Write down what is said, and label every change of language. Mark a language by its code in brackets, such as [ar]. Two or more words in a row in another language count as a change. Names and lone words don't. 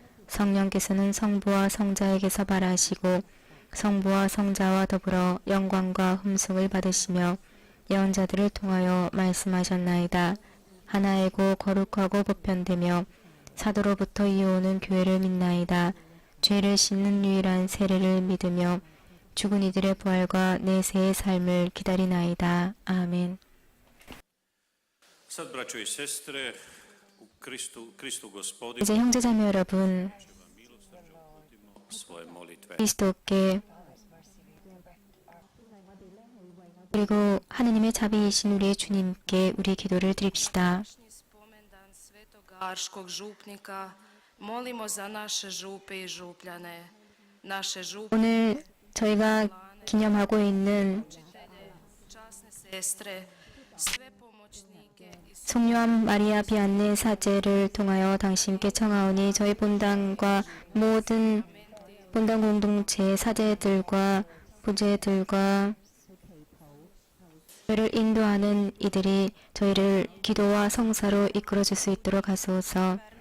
[ko] 성령께서는 성부와 성자에게서 발하시고 성부와 성자와 더불어 영광과 흠숭을 받으시며 예언자들을 통하여 말씀하셨나이다. 하나이고 거룩하고 보편되며 사도로부터 이어오는 교회를 믿나이다. 죄를 씻는 유일한 세례를 믿으며 죽은 이들의 부활과 내세의 삶을 기다리나이다. 아멘. [hr] sad braćo i sestre, u Kristu Gospodinu [ko] 이제 형제자매 여러분, [hr] svoje molitve. [ko] 그리스도께 그리고 하느님의 자비이신 우리의 주님께 우리 기도를 드립시다. [hr] Spomendan Svetog Arškog župnika, molimo za naše župe i župljane, naše župe, [ko] 오늘 저희가 기념하고 있는 [hr] časne sestre, sve pomoćnike i [ko] 송요한 마리아 비안네 사제를 통하여 당신께 청하오니 저희 본당과 모든 본당 공동체 사제들과 부제들과 저희를 인도하는 이들이 저희를 기도와 성사로 이끌어줄 수 있도록 하소서.